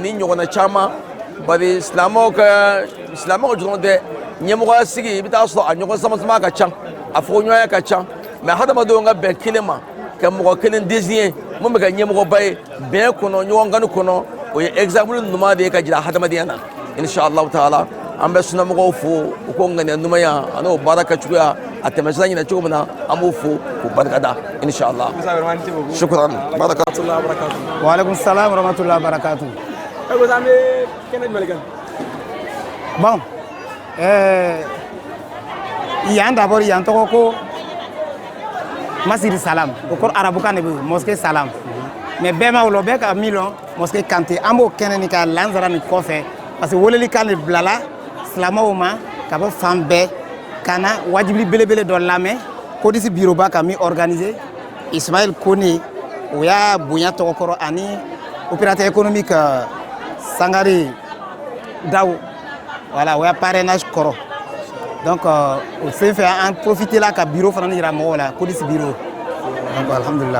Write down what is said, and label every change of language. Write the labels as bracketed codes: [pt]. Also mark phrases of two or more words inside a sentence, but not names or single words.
[bm] ni ɲɔgɔnna caman bari silamɛw dɔrɔn tɛ ɲɛmɔgɔya sigi i bɛ taa sɔrɔ a ɲɔgɔn sama ka ca a fɔɲɔgɔnya ka ca mais hadamadenw ka bɛn kelen ma ka mɔgɔ kelen désigner mun bɛ ka ɲɛmɔgɔba ye bɛn kɔnɔ ɲɔgɔn kanu kɔnɔ o ye exemple ɲuman de ye ka jira hadamadenya na inshallah taala an bɛ sunamɔgɔw fo u ko ŋaniya ɲumanya ani o baara kɛcogoya a tɛmɛsira ɲinɛ cogo min na an b'u fo k'u barikada inshallah. [ar] شكرا بركات الله بركاته. وعليكم السلام ورحمة الله وبركاته. [bm] Bon, yan d'abord yan tɔgɔ ko Masiri Salam o kɔrɔ arabukan de bɛ mosquée Salam mais bɛɛ ma wolo bɛɛ ka min lɔn mosquée Kanté an b'o kɛnɛ nin ka lansara nin kɔfɛ [fr] parce que [bm] welelikan de bilala silamɛw ma ka bɔ fan bɛɛ ka na wajibili belebele dɔ lamɛn kodisi bureau ba ka min organiser Ismaël Kone o y'a bonya tɔgɔ kɔrɔ ani [fr] opérateur économique [bm] Sangare Daw voilà o y'a parrainage kɔrɔ donc o sen fɛ an profiter la ka bureau fana yira mɔgɔw la kodisi bureau donc alhamdulillah.